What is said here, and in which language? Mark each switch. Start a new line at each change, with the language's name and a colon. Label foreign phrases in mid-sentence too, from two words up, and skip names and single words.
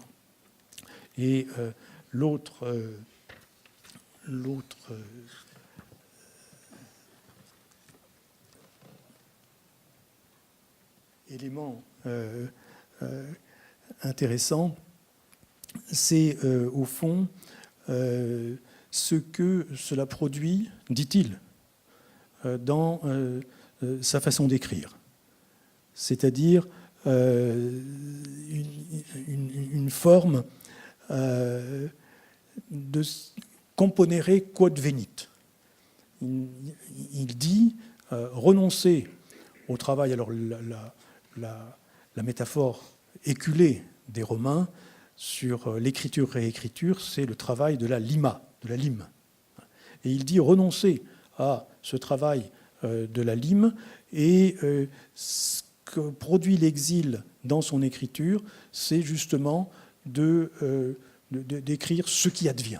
French: Et l'autre élément intéressant, c'est au fond ce que cela produit, dit-il, dans sa façon d'écrire. C'est-à-dire une forme de
Latin: componere quod venit.
French: Il dit renoncer au travail. Alors la métaphore éculée des Romains sur l'écriture-réécriture, c'est le travail de la lima, de la lime. Et il dit renoncer à ce travail de la lime, et ce que produit l'exil dans son écriture, c'est justement d'écrire ce qui advient.